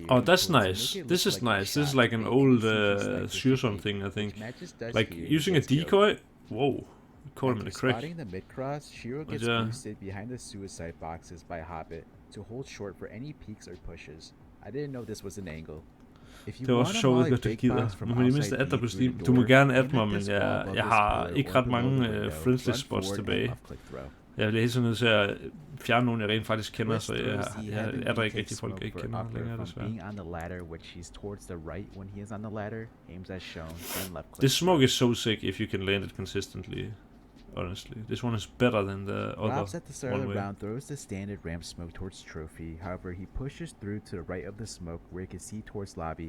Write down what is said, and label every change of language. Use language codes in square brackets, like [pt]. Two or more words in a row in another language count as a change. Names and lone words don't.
[en] Oh, that's nice. This is nice. This is like an old Shearsome thing, I think. Like using a decoy. Whoa. Caught him in a crack. Spotting the mid-cross, Shiro gets boosted behind the suicide boxes by Hobbit to hold short for any peeks or pushes. I didn't know this was an angle. [da] Det var også sjovt godt, at gider. Nu må I mindst adde dig på Steam. Du må gerne adde mig, men jeg har ikke ret mange [en] friendly spots [da] tilbage. Jeg bliver helt så nødt til at fjerne nogen, jeg rent faktisk kender, så jeg adder ikke rigtig folk, jeg ikke kender længere, desværre. [en] This smoke is so sick if you can land it consistently. Honestly, this one is better than the other. Robs at the start of the round throws the standard ramp smoke towards Trophy. However, he pushes through to the right of the smoke where he can see towards lobby.